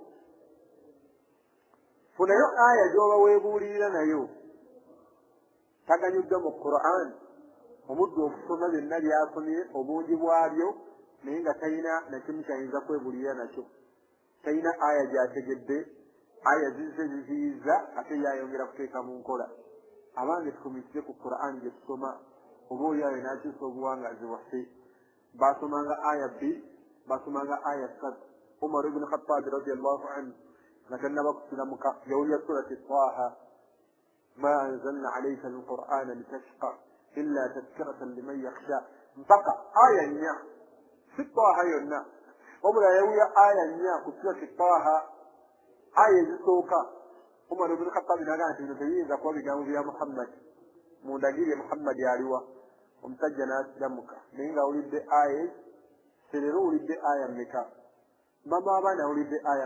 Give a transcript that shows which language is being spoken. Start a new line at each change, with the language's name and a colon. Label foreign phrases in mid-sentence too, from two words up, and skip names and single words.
Ganda: taganyuddwa mu Qur'an omuddu okusoma byonna by'asomye obungi bwabyo naye nga talina nakimu kyayinza kwebuulirira nakyo talina aya gy'ategedde aya zizze ziziyiza ate yayongera kuteeka mu nkola abange tukomisize ku Qur'an gye tusoma oba oli ayo n'akyusa obuwangazi bwaffe basomanga aya 2 basomanga aya 3 Umar ibn Khattab
Arabic: رضي الله عنه
Ganda: nga tannaba kusilamuka yawulira surati Taha
Arabic: ما أنزلنا عليك القرآن لتشقى إلا تذكرة لمن يخشى
Ganda: mpaka aya 4 si Taha yonna omula yawulira aya 4 ku surati Taha aya ezisooka Umar ibn Khattab n'agamba nti bino tebiyinza kuba bigambo bya Muhammad mundagirye Muhammad aliwa omusajja n'asilamuka naye ng'awulidde aya serero owulidde aya mmeka mama abaana awulidde aya